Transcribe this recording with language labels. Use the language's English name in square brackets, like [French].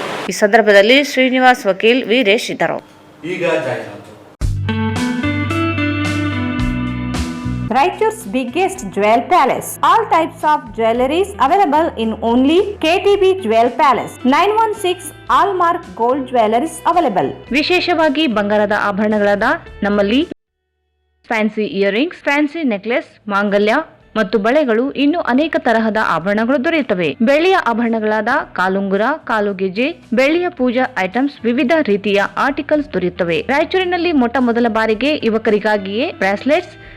[Kannada] ಈ ಸಂದರ್ಭದಲ್ಲಿ ಶ್ರೀನಿವಾಸ್ ವಕೀಲ್, ವೀರೇಶ್ ಇದ್ದರು. ಈಗ ಜಾಹೀರಾತು. [English] Raichur's biggest jewel palace. All types of jewelries available in only KTB Jewel Palace. 916 Allmark Gold Jewelries available. [Kannada] ವಿಶೇಷವಾಗಿ ಬಂಗಾರದ ಆಭರಣಗಳಾದ ನಮ್ಮಲ್ಲಿ ಫ್ಯಾನ್ಸಿ ಇಯರಿಂಗ್ಸ್, ಫ್ಯಾನ್ಸಿ ನೆಕ್ಲೆಸ್, ಮಾಂಗಲ್ಯ ಮತ್ತು ಬಳೆಗಳು, ಇನ್ನು ಅನೇಕ ತರಹದ ಆಭರಣಗಳು ದೊರೆಯುತ್ತವೆ. ಬೆಳ್ಳಿಯ ಆಭರಣಗಳಾದ ಕಾಲುಂಗುರ, ಕಾಲುಗೆಜೆ, ಬೆಳ್ಳಿಯ ಪೂಜಾ ಐಟಮ್ಸ್, ವಿವಿಧ ರೀತಿಯ ಆರ್ಟಿಕಲ್ಸ್ ದೊರೆಯುತ್ತವೆ. ರಾಯಚೂರಿನಲ್ಲಿ ಮೊಟ್ಟ ಮೊದಲ ಬಾರಿಗೆ ಯುವಕರಿಗಾಗಿಯೇ ಬ್ರಾಸ್ಲೆಟ್ಸ್,